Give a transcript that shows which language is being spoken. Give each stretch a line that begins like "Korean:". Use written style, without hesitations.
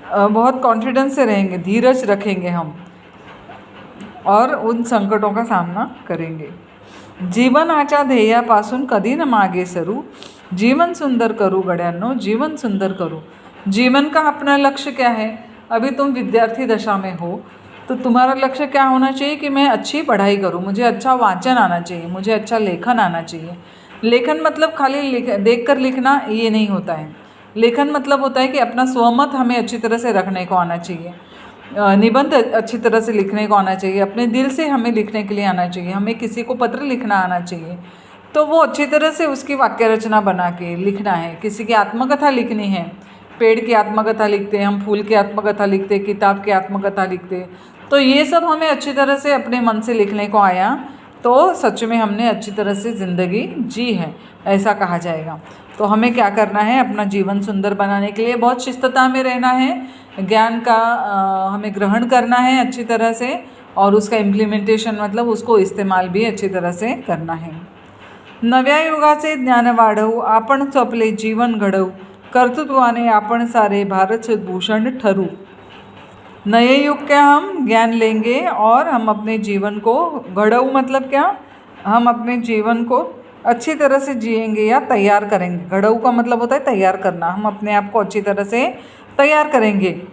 Hindi: बहुत कॉन्फिडेंस से रहेंगे, धीरज रखेंगे हम और उन संकटों का सामना करेंगे.
Marathi: जीवनाच्या ध्येयापासून कधी न मागे सरू, जीवन सुंदर करू गड्यांनो, जीवन सुंदर करू.
Hindi: जीवन का अपना लक्ष्य क्या है? अभी तुम विद्यार्थी दशा में हो, तो तुम्हारा लक्ष्य क्या होना चाहिए कि मैं अच्छी पढ़ाई करूँ, मुझे अच्छा वाचन आना चाहिए, मुझे अच्छा लेखन आना चाहिए। लेखन मतलब खाली देख कर लिखना ये नहीं होता है। लेखन मतलब होता है कि अपना स्वमत हमें अच्छी तरह से रखने को आना चाहिए, निबंध अच्छी तरह से लिखने को आना चाहिए, अपने दिल से हमें लिखने के लिए आना चाहिए, हमें किसी को पत्र लिखना आना चाहिए। तो वो अच्छी तरह से उसकी वाक्य रचना बना के लिखना है। किसी की आत्मकथा लिखनी है, पेड़ की आत्मकथा लिखते हैं हम, फूल की आत्मकथा लिखते, किताब की आत्मकथा लिखते, तो ये सब हमें अच्छी तरह से अपने मन से लिखने को आया तो सच में हमने अच्छी तरह से ज़िंदगी जी है, ऐसा कहा जाएगा। तो हमें क्या करना है, अपना जीवन सुंदर बनाने के लिए बहुत शिस्तता में रहना है, ज्ञान का हमें ग्रहण करना है अच्छी तरह से, और उसका इम्प्लिमेंटेशन मतलब उसको इस्तेमाल भी अच्छी तरह से करना है।
Marathi: नव्या युगाचे ज्ञान वाढवू, आपणच आपले जीवन घडवू, कर्तृत्वाने आपण सारे भारत भूषण ठरू।
Hindi: नए युग का हम ज्ञान लेंगे और हम अपने जीवन को घड़ऊ मतलब क्या, हम अपने जीवन को अच्छी तरह से जिएंगे या तैयार करेंगे। घड़ऊ का मतलब होता है तैयार करना, हम अपने आप को अच्छी तरह से तैयार करेंगे।